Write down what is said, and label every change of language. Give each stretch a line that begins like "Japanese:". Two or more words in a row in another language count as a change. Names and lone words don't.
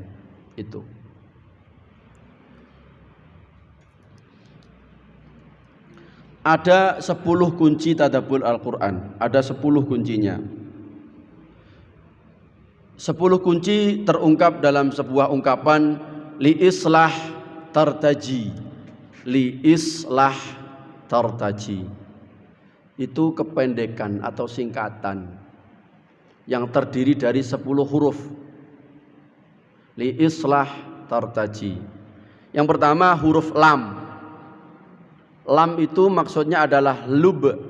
Indonesian: Itu. Ada 10 kunci tadabbur Al-Quran. Ada 10 kuncinya. 10 kunci terungkap dalam sebuah ungkapan liislah tartaji. Liislah tartaji. Itu kependekan atau singkatan yang terdiri dari 10 huruf. Liislah tartaji. Yang pertama huruf lam. Lam itu maksudnya adalah lub.